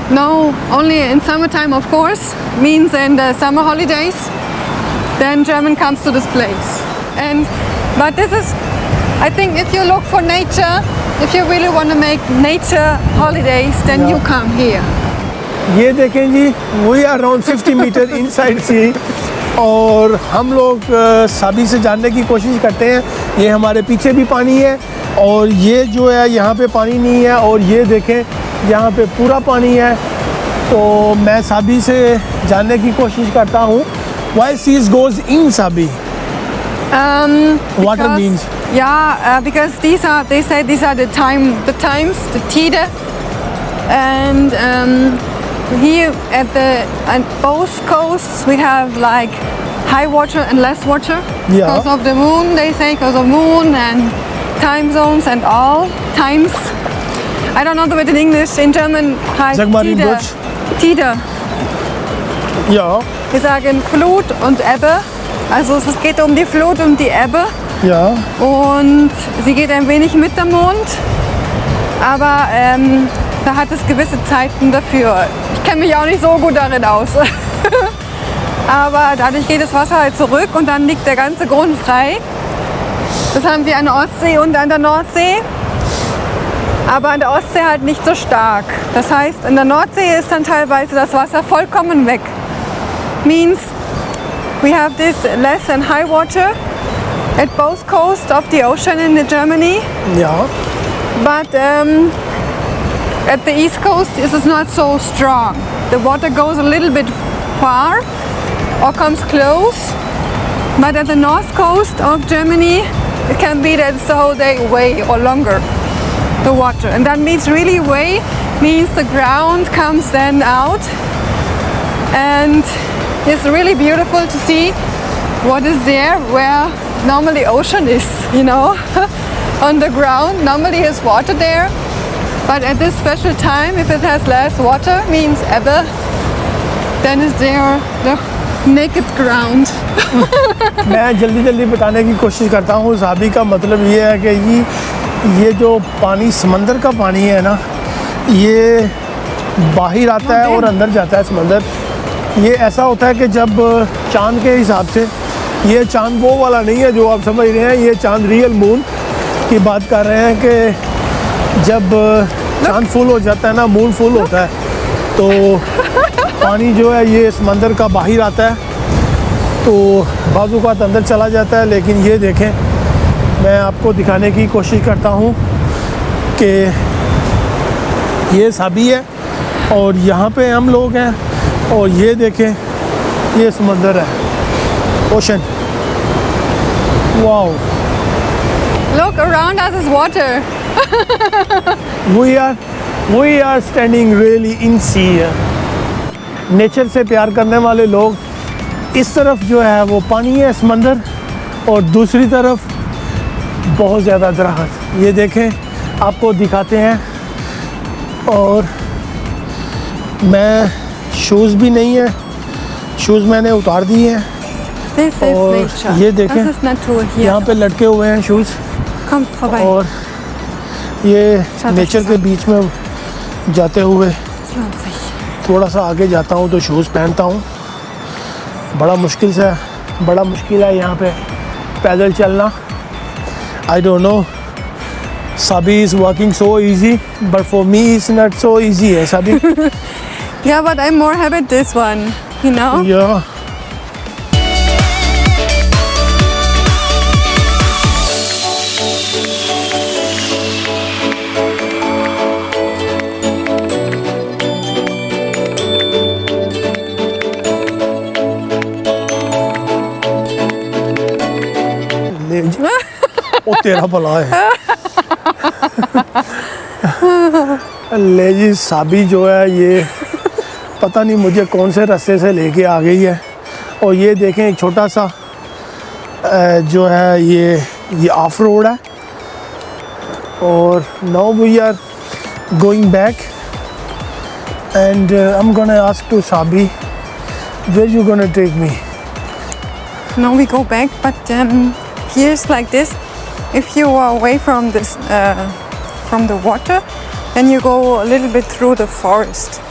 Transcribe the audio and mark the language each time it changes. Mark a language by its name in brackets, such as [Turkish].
[English] No, only in summertime, of course, means in the summer holidays, then German comes to this place. But this is, I think if you look for nature, if you really want to make nature holidays, then you come here. [Hindi] ये देखें जी, [English] we are around 50 meter inside sea [Hindi] और हम लोग सभी से जानने की कोशिश करते हैं. ये हमारे पीछे भी पानी है और ये जो है यहाँ पे पानी नहीं है और ये देखें यहाँ पे पूरा पानी है. तो मैं सभी से जानने की कोशिश करता हूँ [English] why seas goes in Sabi. Water Because- means. Yeah, because they say these are the times, the Tide. And here at both coasts we have like high water and less water. Yeah. Because of the moon, they say, because of moon and time zones and all times. I don't know the word in English. In German heißt [German] Sag mal in Tide. Deutsch. Tide. Ja. Wir sagen Flut und Ebbe. Also es geht um die Flut und die Ebbe. Ja. Und sie geht ein wenig mit dem Mond, aber da hat es gewisse Zeiten dafür. Ich kenne mich auch nicht so gut darin aus. Aber dadurch geht das Wasser halt zurück und dann liegt der ganze Grund frei. Das haben wir an der Ostsee und an der Nordsee. Aber an der Ostsee halt nicht so stark. Das heißt, in der Nordsee ist dann teilweise das Wasser vollkommen weg. [English] Means we have this less than high water at both coasts of the ocean in Germany. [German] Ja. [English] But at the east coast it is not so strong. The water goes a little bit far or comes close. But at the north coast of Germany it can be that it's the whole day way or longer, the water. And that means really way means the ground comes then out. And it's really beautiful to see what is there where normally ocean is, you know. On the ground normally is water there, but at this special time, if it has less water, means ever, then is there the naked ground. [Hindi] मैं जल्दी जल्दी बताने की कोशिश करता हूँ। साबी का मतलब ये है कि ये जो पानी समंदर का पानी है ना, ये बाहर आता है और अंदर जाता है समंदर। ये ऐसा होता है कि जब चांद के हिसाब से, ये चांद वो वाला नहीं है जो आप समझ रहे हैं, ये चांद रियल मून की बात कर रहे हैं कि जब चांद फुल हो जाता है ना, मून फुल होता है, तो पानी जो है ये समंदर का बाहर आता है, तो बाजू का अंदर चला जाता है। लेकिन ये देखें, मैं आपको दिखाने की कोशिश करता हूँ कि ये साबी है और यहाँ पे हम लोग हैं, और ये देखें, ये समंदर है, ocean. Wow, [English] Look, around us is water. we are standing really in sea. [Hindi] Nature से प्यार करने वाले लोग, इस तरफ जो है वो पानी है समंदर, और दूसरी तरफ बहुत ज़्यादा दरख्त। ये देखें, आपको दिखाते हैं। और मैं शूज़ भी नहीं है, शूज़ मैंने उतार दिए हैं। [English] This is [Hindi] और [English] nature. [Hindi] ये देखें, [German] Das ist Natur hier. [Hindi] यहाँ पे लटके हुए हैं शूज़। [German] Kommt vorbei. [Hindi] और ये नेचर के बीच में जाते हुए [German] Es lohnt sich. [Hindi] थोड़ा सा आगे जाता हूँ तो शूज़ पहनता हूँ। बड़ा मुश्किल है यहाँ पे पैदल चलना। [English] I don't know, Sabi is walking so easy, but for me it's not so easy, है Sabi? Yeah, but I'm more happy this one, you know? Yeah. [Hindi] वो तेरा भला है। ले जी, साबी जो है ये पता नहीं मुझे कौन से रास्ते से लेके आ गई है। और ये देखें, एक छोटा सा जो है ये ऑफ रोड है। [English] और now we are going back and I am gonna ask to Sabi, where you gonna take me? Now we go back, but here's like this. If you are away from this, from the water, then you go a little bit through the forest.